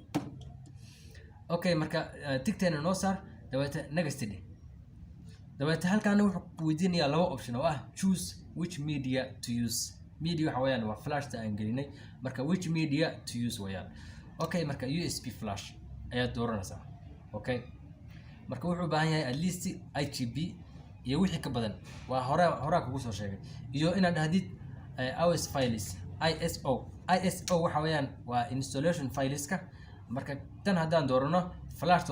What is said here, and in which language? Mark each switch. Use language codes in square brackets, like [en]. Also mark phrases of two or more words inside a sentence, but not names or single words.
[so] okay marka tigteena noo saar dabeed next dabeed halkan wuxuu weydiinayaa laba option oo ah [en] choose which media to use [so] media waxa weeyaan waa flash aan gelinay marka [en] which media to use [so] weeyaan okay marka [en] USB flash [so] ayaad dooranaysaa okay marka wuxuu u baahan yahay [en] at least [so] IGB iyo wixii ka badan waa hore kugu soo sheegay iyo inaad dhahdid [en] OS files [so] ISO waxa weeyaan waa installation fileska marka tan haddaan doorano flash